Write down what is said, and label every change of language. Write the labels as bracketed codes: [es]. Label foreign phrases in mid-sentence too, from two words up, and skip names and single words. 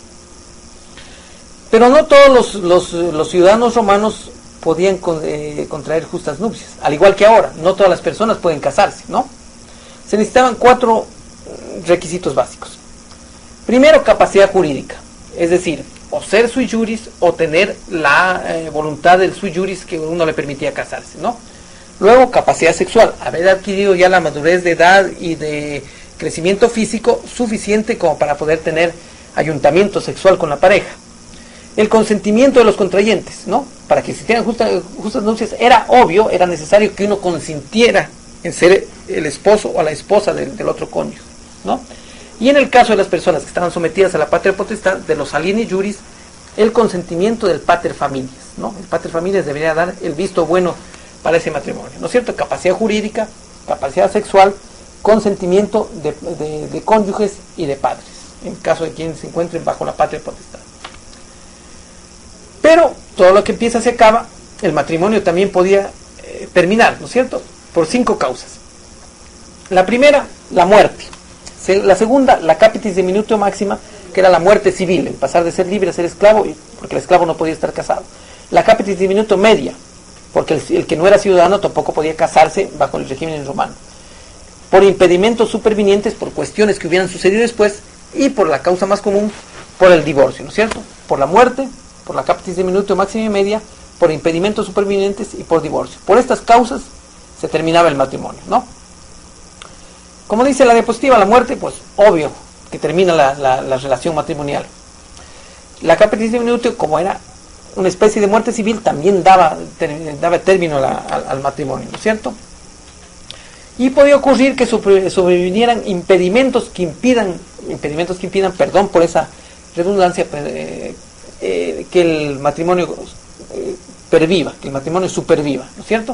[es] Pero no todos los ciudadanos romanos podían contraer justas nupcias, al igual que ahora, no todas las personas pueden casarse, ¿no? Se necesitaban 4 requisitos básicos. Primero, capacidad jurídica, es decir, o ser [la] sui juris [es] o tener la voluntad del [la] sui juris [es] que uno le permitía casarse, ¿no? Luego, capacidad sexual, haber adquirido ya la madurez de edad y de crecimiento físico suficiente como para poder tener ayuntamiento sexual con la pareja. El consentimiento de los contrayentes, ¿no? Para que existieran justas nupcias era obvio, era necesario que uno consintiera en ser el esposo o la esposa del otro cónyuge, ¿no? Y en el caso de las personas que estaban sometidas a la patria potestad, de los [la] alieni juris, [es] el consentimiento del [la] pater familias, [es] ¿no? El [la] pater familias [es] debería dar el visto bueno para ese matrimonio, ¿no es cierto? Capacidad jurídica, capacidad sexual, consentimiento de cónyuges y de padres, en caso de quienes se encuentren bajo la patria potestad. Pero todo lo que empieza se acaba, el matrimonio también podía terminar, ¿no es cierto? Por 5 causas. La primera, la muerte. La segunda, la [la] capitis diminutio [es] máxima, que era la muerte civil, el pasar de ser libre a ser esclavo, porque el esclavo no podía estar casado. La [la] capitis diminutio [es] media, porque el que no era ciudadano tampoco podía casarse bajo el régimen romano. Por impedimentos supervinientes, por cuestiones que hubieran sucedido después, y por la causa más común, por el divorcio, ¿no es cierto? Por la muerte, por la [la] capitis diminutio [es] máxima y media, por impedimentos supervinientes y por divorcio. Por estas causas se terminaba el matrimonio, ¿no? Como dice la diapositiva, la muerte, pues obvio que termina la relación matrimonial. La [la] capitis diminutio, [es] como era una especie de muerte civil, también daba término al matrimonio, ¿no es cierto? Y podía ocurrir que sobrevinieran impedimentos que impidan, perdón por esa redundancia, que el matrimonio perviva, que el matrimonio superviva, ¿no es cierto?